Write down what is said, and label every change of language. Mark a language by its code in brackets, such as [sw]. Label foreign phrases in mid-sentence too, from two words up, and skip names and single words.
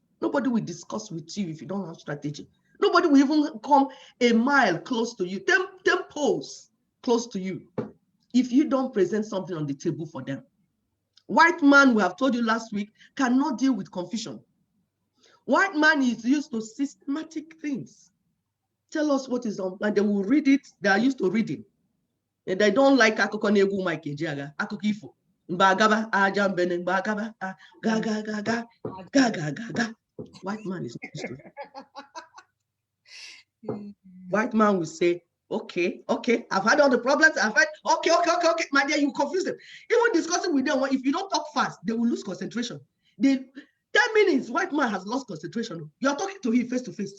[en] Nobody will discuss with you if you don't have strategy. Nobody will even come a mile close to you, 10 poles close to you, if you don't present something on the table for them. White man, we have told you last week, cannot deal with confusion. White man is used to systematic things. Tell us what is on, and they will read it. They are used to reading. And they don't like [ig] akụkọ na-egwu Mike Ejiagha, akụkọ ifo. Mbagaba, aja mbene, mbagaba, ga, ga, ga, ga, ga, ga, ga, ga. [en] White man is not used to it. White man will say, okay, I've had all the problems. I've had, okay. My dear, you confuse them. Even discussing with them, if you don't talk fast, they will lose concentration. 10 minutes, white man has lost concentration. You're talking to him face to face.